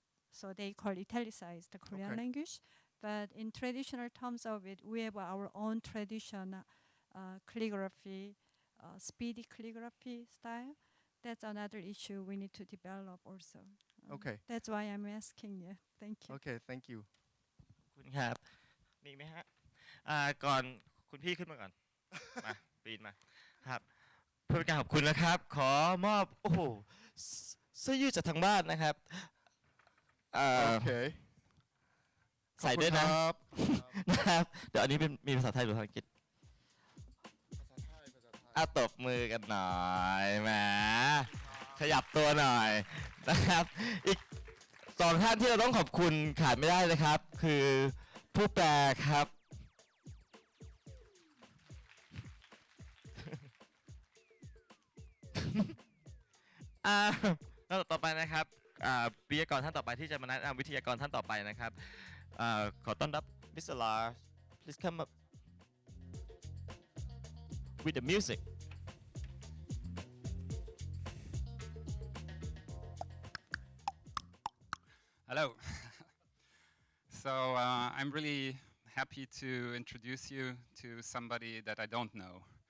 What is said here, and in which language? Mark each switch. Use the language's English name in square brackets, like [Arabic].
[English] So they call italicized the Korean language. But in traditional terms of it, we have our own tradition, calligraphy, speedy calligraphy style. That's another issue we need to develop also. Okay. That's why I'm asking you. Thank you. Okay, thank you. [Thai] คุณครับมีอีกไหมฮะก่อนคุณพี่ขึ้นมาก่อน มาปีนมาครับเพื่อเป็นการขอบคุณนะครับ ขอมอบโอ้โหเสื้อยืดจากทางบ้านนะครับ [English] Okay. [Thai] ใส่ด้วยนะนะครับเดี๋ยวอันนี้มีภาษาไทยหรือภาษาอังกฤษตบมือกันหน่อยแหมขยับตัวหน่อยนะครับอีกสองท่านที่เราต้องขอบคุณขาดไม่ได้เลยครับคือผู้แปลครับ แล้วต่อไปนะครับวิทยากรท่านต่อไปที่จะมาแนะนำวิทยากรท่านต่อไปนะครับขอต้อนรับ Mr. [English] Lars please come up with the music Hello. So I'm really happy to introduce you to somebody that I don't know.